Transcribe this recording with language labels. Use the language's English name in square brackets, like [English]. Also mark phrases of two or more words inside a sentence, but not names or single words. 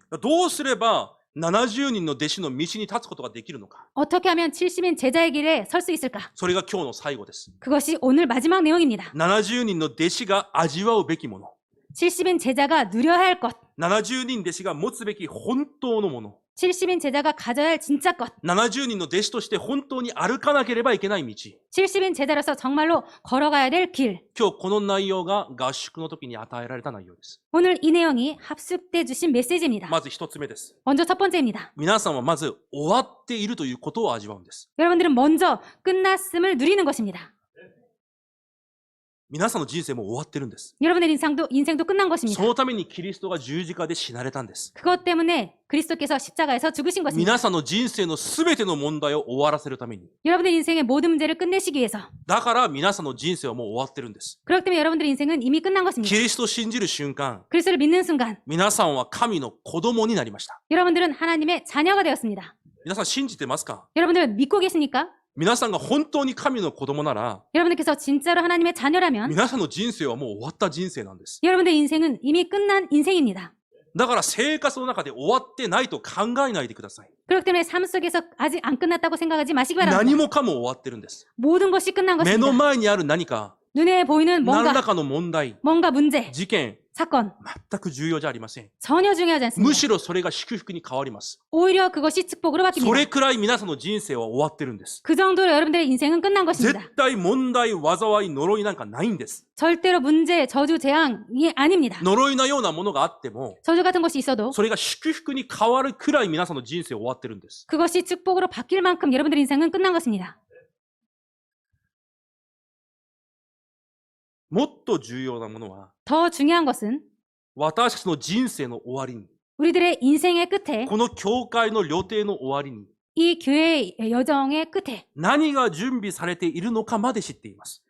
[Japanese] どうすれば70人の弟子の道に立つことができるのか。 [Korean] 어떻게 하면 70인 제자의 길에 설 수 있을까? [Japanese] それが今日の最後です。 [Korean] 그것이 오늘 마지막 내용입니다. [Japanese] 70 人の弟子が味わうべきもの。 [Korean] 70인 제자가 누려야 할 것, [Japanese] 70 人弟子が持つべき本当のもの。 [Korean] 70인 제자가 가져야 할 진짜 것, [Japanese] 70 人の弟子として本当に歩かなければいけない道。 [Korean] 70인 제자로서 정말로 걸어가야 될 길. [Japanese] 今日この内容が合宿の時に与えられた内容です。 [Korean] 오늘 이 내용이 합숙돼 주신 메시지입니다. [Japanese] まず一つ目です。 [Korean] 먼저 첫 번째입니다. [Japanese] 皆さんはまず終わっているということを味わうんです。 [Korean] 여러분들은 먼저 끝났음을 누리는 것입니다. [Japanese] 皆さんの人生も終わってるんです。 [Korean] 여러분의 인생도 끝난 [Japanese] そ [Korean] 것입니다. [Japanese] のためにキリストが十字架で死なれたんです。 [Korean] 그것 때문에 그리스도께서 십자가에서 죽으신 것입니다. [Japanese] 皆さんの人生のすべての問題を終わらせるために。 [Korean] 여러분의 인생의 모든 문제를 끝내시기 위해서. [Japanese] だから皆さんの人生はもう終わってるんです。 [Korean] 그렇기 때문에 여러분들의 인생은 이미 끝난 것입니다. [Japanese] キリストを信じる瞬間、 [Korean] 그리스도를 믿는 순간 [Japanese] 皆さんは神の子供になりました。 [Korean] 여러분들은 하나님의 자녀가 되었습니다. [Japanese] 皆さん信じてますか？ [Korean] 여러분들 믿고 계십니까? [Japanese] 皆さんが本当に神の子供なら、 [Korean] 여러분들께서 진짜로 하나님의 자녀라면 [Japanese] 皆さんの人生はもう終わった人生なんです。 [Korean] 여러분들의 인생은 이미 끝난 인생입니다. [Japanese] だから生活の中で終わってないと考えないでください。 [Korean] 그렇기 때문에 삶 속에서 아직 안 끝났다고 생각하지 마시기 [Japanese] 何 [Korean] 바랍니다. [Japanese] もかも終わってるんです。 [Korean] 모든 것이 끝난 [Japanese] 目の [Korean] 것입니다. [Japanese] 前にある何か、 [Korean] 눈에 보이는 [Japanese] 何ら [Korean] 뭔가 [Japanese] かの問題、 [Korean] 문제, [Japanese] 事件、 [Korean] 사건 [Japanese] 全く重要じゃありません。 [Korean] 전혀 중요하지 [Japanese] む [Korean] 않습니다. [Japanese] しろそれが祝福に変わります。 [Korean] 오히려 그것이 축복으로 [Japanese] それ [Korean] 바뀝니다. [Japanese] くらい皆さんの人生は終わってるんです。 [Korean] 그 정도로 여러분들의 인생은 끝난 것입니다. [Japanese] 絶対問題、災い、呪いなんかないんです。 [Korean] 절대로 문제, 저주, 재앙이 아닙니다. [Japanese] 呪いのようなものがあっても、 [Korean] 저주 같은 것이 있어도 [Japanese] それが祝福に変わるくらい皆さんの人生終わってるんです。 [Korean] 그것이 축복으로 바뀔 만큼 여러분들의 인생은 끝난 것입니다. [Japanese] もっと重要なものは、 [Korean] 더 중요한 것은 [Japanese] 私たちの人生の終わりに、 [Korean] 우리들의 인생의 끝에 [Japanese] この教会の旅程の終わりに、 [Korean] 이 교회의 여정의 끝에 [Japanese] 何が準備されているのかまで知っています。